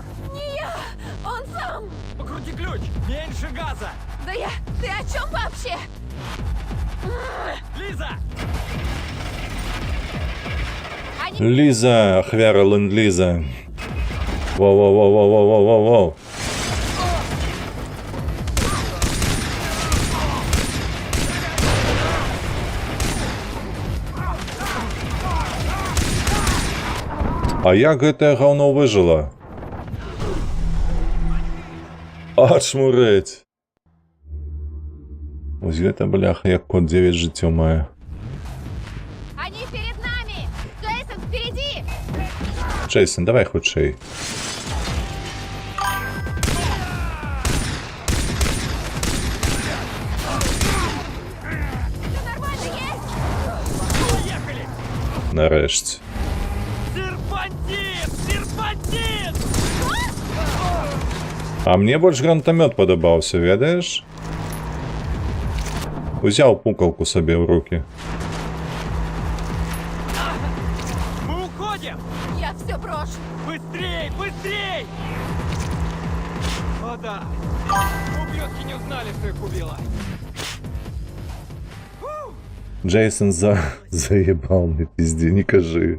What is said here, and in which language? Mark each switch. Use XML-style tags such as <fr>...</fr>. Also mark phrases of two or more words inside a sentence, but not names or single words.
<ru>Не я! Он сам! Покрути ключ! Меньше газа! Да я... Ты о чем вообще? Лиза! Они...</ru> <be>Лиза, ахвяра ленд-лиза. Воу-воу-воу-воу-воу-воу-воу. А як гэтае гаўно выжыла? Ачмурэць. Вось гэта бляха, як кот 9 жыццё мае.</be> <ru>Они перед нами! Джейсон, впереди!</ru> <be>Джейсон, давай хутчэй.</be> <ru>Все нормально, есть? Поехали!</ru> <be>Нарэшце.</be> <ru>Серпантин! Серпантин!</ru> <be>А мне больш гранатамёт падабаўся, ведаеш? Узяў пукалку сабе ў рукі.</be> <ru>Мы уходим! Я все брошу! Быстрей! Быстрей! О да! Ублюдки не узнали, что их убило. Джейсон заебал мне, пизде, не кажи.</ru>